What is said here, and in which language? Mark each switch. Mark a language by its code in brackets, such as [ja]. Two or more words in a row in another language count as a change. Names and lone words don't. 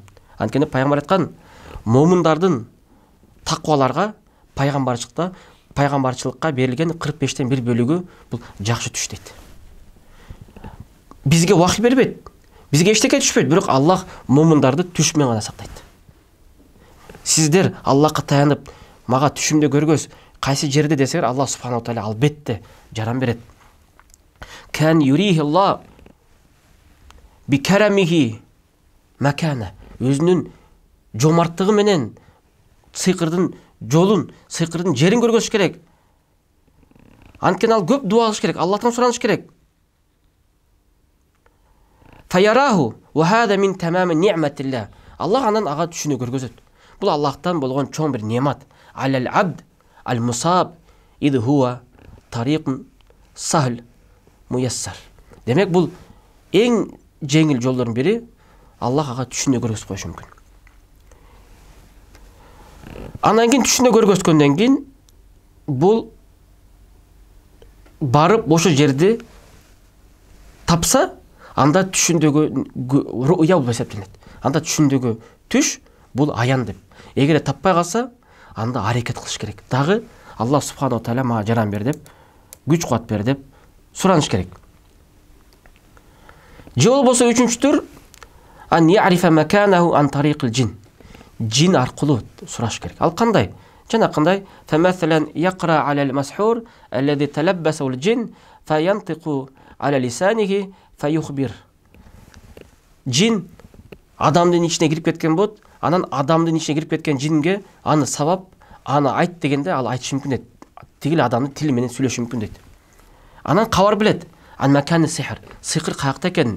[ky] Анткени пайгамбар айткан, момундардын такваларга пайгамбарчылыкка берилген 45-тен 1 бөлүгү бул жакшы түш дейт. Бизге вахий бербейт, бизге эчтеке түшпөйт, бирок Аллах момундарды түш менен гана сактайт. Сиздер Аллахка таянып, мага түшүмдө көргөз, кайсы жерде десеңер, [ar] الله سبحانه وتعالى [ky] албетте жаран берет. [ar] كان يريه الله بكرمه مكانه. [ky] Өзүнүн жомарттыгы менен сыйкырдын жолун, сыйкырдын жерин көргөзүш керек. Анткени ал көп дуа кылыш керек, Аллахтан сураныш керек. [ar] فيراه وهذا من تمام نعمة الله. [ky] Аллах анан ага түшүнө көргөзөт. Бул Аллахтан болгон чоң бир немат. [ar] على العبد المصاب إذ هو طريق سهل ميسر. [ky] Демек бул эң жеңил жолдордун бири, Аллах ага түшүнө көргөзүп коюшу мүмкүн. Андан кийин түшүнө көргөзгөндөн кийин бул барып ошо жерди тапса, анда түшүндөгү ру'я болуп эсептелет. Анда түшүндөгү түш бул аян деп. Эгер таппай калса, анда аракет кылыш керек. Дагы [ar] الله سبحانه تعالى [ky] мага жаран бер деп, күч кубат бер деп сураныш керек. Же болбосо үчүнчүдүр [ar] أن يعرف مكانه عن طريق الجن. [ky] Джин аркылуу сураш керек. Ал кандай? Жана кандай? [ar] فمثلا يقرأ على المسحور الذي تلبسه جن فينطق على لسانه فيخبر. [ky] Джин адамдын ичине кирип кеткен болот. Анан адамдын ичине кирип кеткен джинге аны сабап, аны айт дегенде ал айтышы мүмкүн дейт. Тигил адамдын тили менен сүйлөшү мүмкүн дейт. Анан кабар билет. [ar] عن مكان السحر. [ky] Сихр каякта экенин.